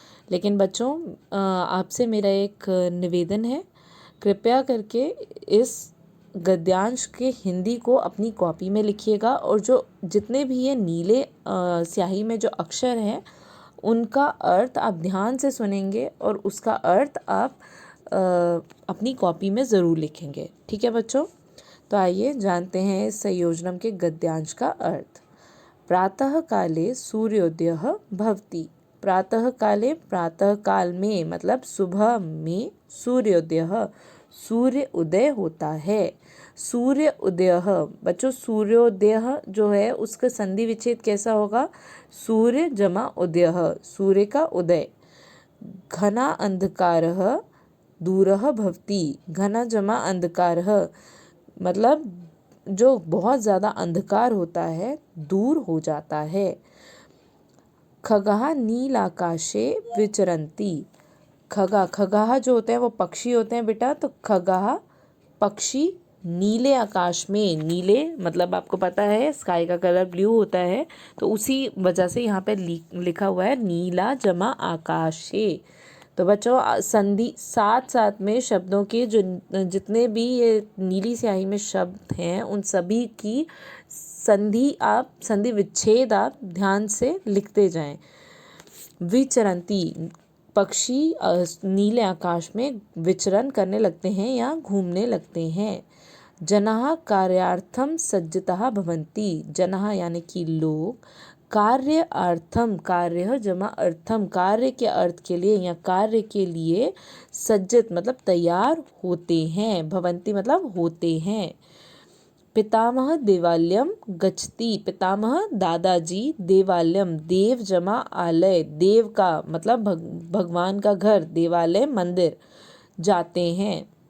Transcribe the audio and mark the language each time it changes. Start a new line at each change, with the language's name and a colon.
Hindi: लेकिन बच्चों, आपसे मेरा एक निवेदन है, कृपया करके इस गद्यांश के हिंदी को अपनी कॉपी में लिखिएगा और जो जितने भी ये नीले स्याही में जो अक्षर हैं उनका अर्थ आप ध्यान से सुनेंगे और उसका अर्थ आप अपनी कॉपी में ज़रूर लिखेंगे। ठीक है बच्चों? तो आइए जानते हैं इस संयोजनम के गद्यांश का अर्थ।
Sanskrit: प्रातः काले सूर्योदयः भवति।
Hindi: प्रातः काले, प्रातः काल में मतलब सुबह में, सूर्योदयः सूर्य उदय होता है। सूर्य उदय, बच्चों सूर्योदय जो है उसका संधि विच्छेद कैसा होगा? सूर्य जमा उदय, सूर्य का उदय।
Sanskrit: घना अंधकारः दूरः भवति।
Hindi: घना जमा अंधकारः मतलब जो बहुत ज़्यादा अंधकार होता है दूर हो जाता है।
Sanskrit: खगाः नील आकाशे विचरन्ति।
Hindi: खगाः जो होते हैं वो पक्षी होते हैं बेटा, तो खगाः पक्षी नीले आकाश में, नीले मतलब आपको पता है स्काई का कलर ब्लू होता है, तो उसी वजह से यहाँ पे लिखा हुआ है नीला जमा आकाशे। तो बच्चों, संधि साथ साथ में शब्दों के जो जितने भी ये नीली स्याही में शब्द हैं उन सभी की संधि विच्छेद आप ध्यान से लिखते जाएं। विचरंती, पक्षी नीले आकाश में विचरण करने लगते हैं या घूमने लगते हैं।
Sanskrit: जनाः कार्यार्थम सज्जिताः भवन्ति।
Hindi: जनाः यानी कि लोग, कार्यार्थम, कार्य जमा अर्थम, कार्य के अर्थ के लिए या कार्य के लिए, सज्जित मतलब तैयार होते हैं, भवन्ति मतलब होते हैं।
Sanskrit: पितामह देवालयम गच्छति।
Hindi: पितामह दादाजी, देवालयम देव जमा आलय, देव का मतलब भगवान का घर, देवालय मंदिर, जाते हैं।